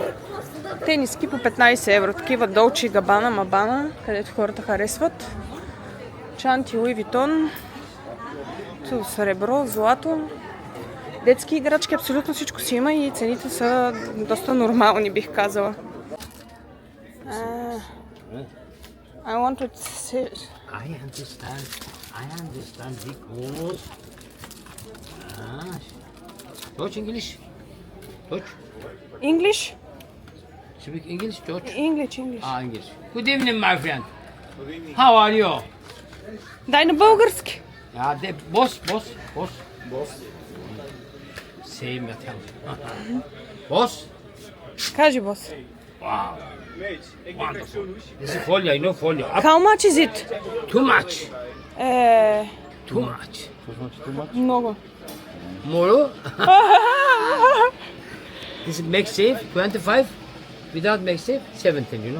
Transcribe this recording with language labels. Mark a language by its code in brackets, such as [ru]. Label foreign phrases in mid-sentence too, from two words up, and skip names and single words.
[bg] Тениски по 15 евро, такива Долче и Габана, Мабана, където хората харесват. Чанти, Луи Витон, сребро, злато. Детски играчки, абсолютно всичко си има и цените са доста нормални, бих казала. [en] I want to sit. I understand because Deutsch, English? Deutsch? English? Speak English, Deutsch? English. English. Good evening, my friend. How are you? [bg] Дай на български. [en] Boss. Same metal. Boss? [bg] Кажи, бос. [en] Wow. Wonderful. This is folio, you know folio. How much is it? Too much. Too much. [bg] Много. [en] More? This is make safe 25. Without make safe 17, you know?